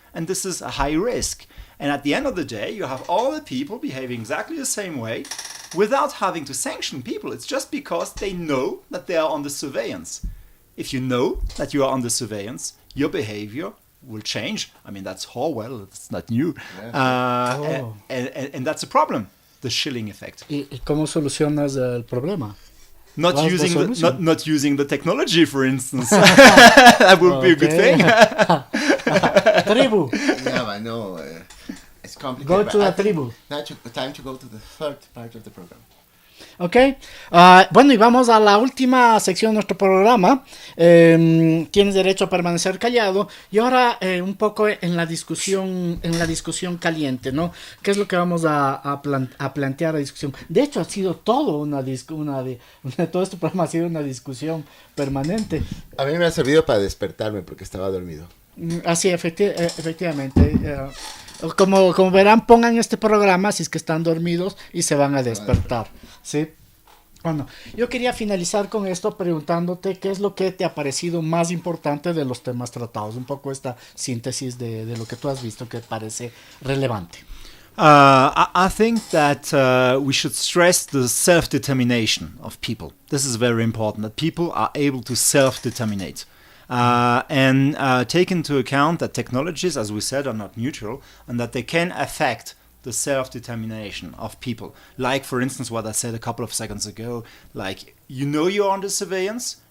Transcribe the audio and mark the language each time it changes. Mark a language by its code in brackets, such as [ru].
[en] And this is a high risk. And at the end of the day, you have all the people behaving exactly the same way without having to sanction people. It's just because they know that they are under surveillance. If you know that you are under surveillance, your behavior will change. I mean, that's Orwell, it's not new. Yeah. And that's a problem, the chilling effect. [es] ¿Y cómo solucionas el problema? [en] Not using the technology, for instance. That would be a good thing. [es] Tribu. [en] Yeah, I know. It's complicated. Go to the tribu. Now time to go to the third part of the program. [es] Ok, bueno, y vamos a la última sección de nuestro programa. Tienes derecho a permanecer callado. Y ahora un poco en la discusión caliente, ¿no? ¿Qué es lo que vamos a plantear a discusión? De hecho, ha sido todo todo este programa ha sido una discusión permanente. A mí me ha servido para despertarme porque estaba dormido. Así, efectivamente. Como verán, pongan este programa si es que están dormidos y se van a despertar, ¿sí? Bueno, yo quería finalizar con esto preguntándote qué es lo que te ha parecido más importante de los temas tratados, un poco esta síntesis de lo que tú has visto que parece relevante. [en] I think that we should stress the self-determination of people. This is very important, that people are able to self-determinate. And take into account that technologies, as we said, are not neutral and that they can affect the self-determination of people. Like, for instance, what I said a couple of seconds ago, like, you're under surveillance,